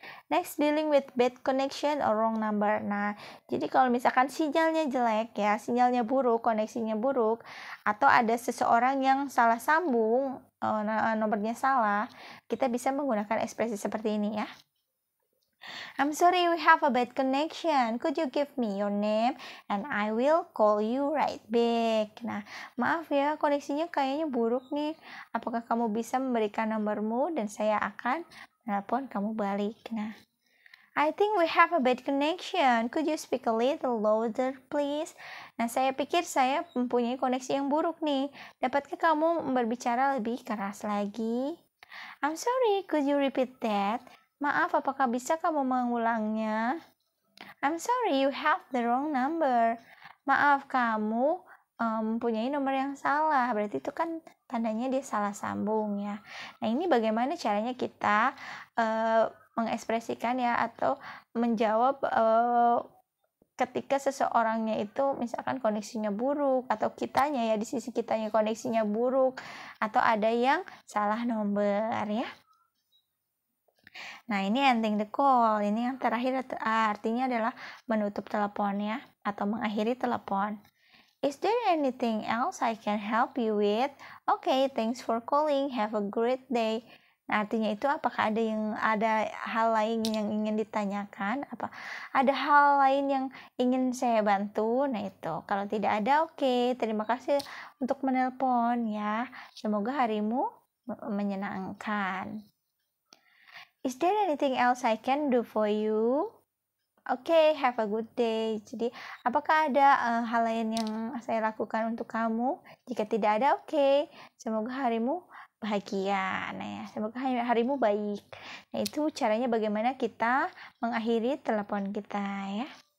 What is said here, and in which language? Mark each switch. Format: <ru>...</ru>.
<en>Next, dealing with bad connection or wrong number.</en> <id>Nah, jadi kalau misalkan sinyalnya jelek ya, sinyalnya buruk, koneksinya buruk, atau ada seseorang yang salah sambung, nomornya salah, kita bisa menggunakan ekspresi seperti ini ya.</id> <en>I'm sorry we have a bad connection. Could you give me your name and I will call you right back.</en> <id>Nah, maaf ya, koneksinya kayaknya buruk nih. Apakah kamu bisa memberikan nomormu dan saya akan telepon kamu balik.</id> <en>Nah, I think we have a bad connection. Could you speak a little louder, please?</en> <id>Nah, saya pikir saya mempunyai koneksi yang buruk nih. Dapatkah kamu berbicara lebih keras lagi?</id> <en>I'm sorry, could you repeat that?</en> <id>Maaf, apakah bisa kamu mengulangnya?</id> <en>I'm sorry, you have the wrong number.</en> <id>Maaf, kamu mempunyai nomor yang salah. Berarti itu kan tandanya dia salah sambung ya. Nah, ini bagaimana caranya kita mengekspresikan ya atau menjawab ketika seseorangnya itu misalkan koneksinya buruk atau kitanya ya di sisi kitanya koneksinya buruk atau ada yang salah nomor ya. Nah, ini</id> <en>ending the call.</en> <id>Ini yang terakhir artinya adalah menutup telepon ya atau mengakhiri telepon.</id> <en>Is there anything else I can help you with? Okay, thanks for calling. Have a great day.</en> <id>Nah, artinya itu apakah ada hal lain yang ingin ditanyakan? Ada hal lain yang ingin saya bantu? Nah, itu. Kalau tidak ada, oke. Terima kasih untuk menelpon ya. Semoga harimu menyenangkan.</id> <en>Is there anything else I can do for you? Okay, have a good day.</en> <id>Jadi, apakah ada hal lain yang saya lakukan untuk kamu? Jika tidak ada, okay. Semoga harimu bahagia. Nah ya, semoga harimu baik. Nah, itu caranya bagaimana kita mengakhiri telepon kita ya.</id>